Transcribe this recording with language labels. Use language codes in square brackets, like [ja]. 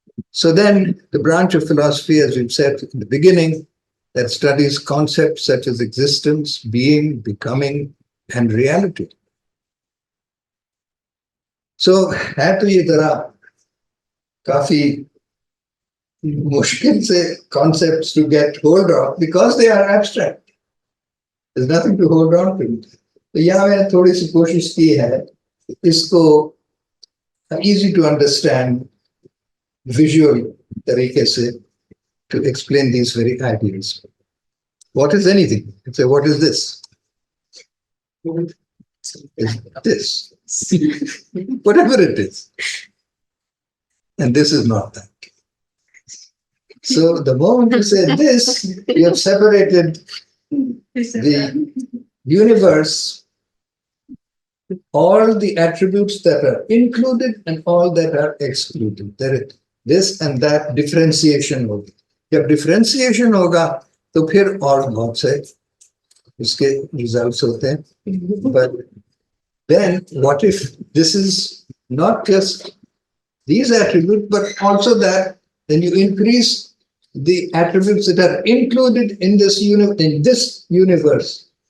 [en] So then the branch of philosophy, as we've said in the beginning, that studies concepts such as existence, being, becoming, and reality. So [hi] है तो ये तरह काफी मुश्किल से [en] concepts to get hold of because they are abstract. There's nothing to hold on to. [hi] तो यहाँ मैंने थोड़ी सी कोशिश की है इसको [en] easy to understand visual [hi] तरीके से [en] to explain these very ideas. What is anything? You say, what is this? Is this. Whatever it is. And this is not that. So the moment you say this, you have separated the universe, all the attributes that are included and all that are excluded. There is this and that differentiation [hi] होगी. जब differentiation होगा तो फिर और बहुत से इसके results होते हैं. [en] But then what if this is not just these attributes but also that, then you increase the attributes that are included in this universe.